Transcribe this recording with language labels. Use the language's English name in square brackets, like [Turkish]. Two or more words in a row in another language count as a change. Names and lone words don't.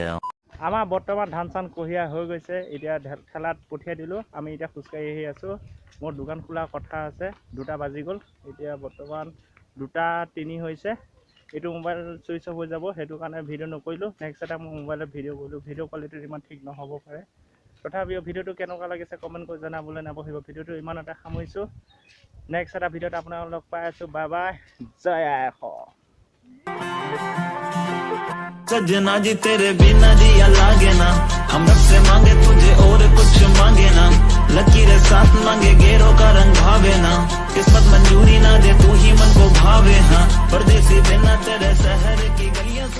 [Assamese] আমাৰ বৰ্তমান ধান চান কঢ়িয়া হৈ গৈছে এতিয়া ঠেলাত পঠিয়াই দিলোঁ আমি এতিয়া খোজকাঢ়ি আহি আছোঁ মোৰ দোকান খোলা কথা আছে 2টা বাজি গ'ল এতিয়া বৰ্তমান 2:03 হৈছে এইটো [English] mobile switch off [Assamese] হৈ যাব সেইটো কাৰণে ভিডিঅ' নকৰিলোঁ নেক্সট এটা মই মোবাইলত ভিডিঅ' কৰিলোঁ [English] video quality [Assamese] ইমান ঠিক নহ'ব পাৰে তথাপিও ভিডিঅ'টো কেনেকুৱা লাগিছে কমেণ্ট কৰি জনাবলৈ নাপাহৰিব ভিডিঅ'টো ইমান এটা সামৰিছোঁ নেক্সট এটা ভিডিঅ'ত আপোনালোকক লগ পাই আছোঁ [English] bye bye [Assamese] জয় আখা [Hindi] सजना जी तेरे बिना दिया लागे ना हम रब से मांगे तुझे और कुछ मांगे ना लकीरें साथ मांगे गेरों का रंग भावे ना किस्मत मंजूरी ना दे तू ही मन को भावे हाँ परदेसी बिना तेरे शहर की गलियां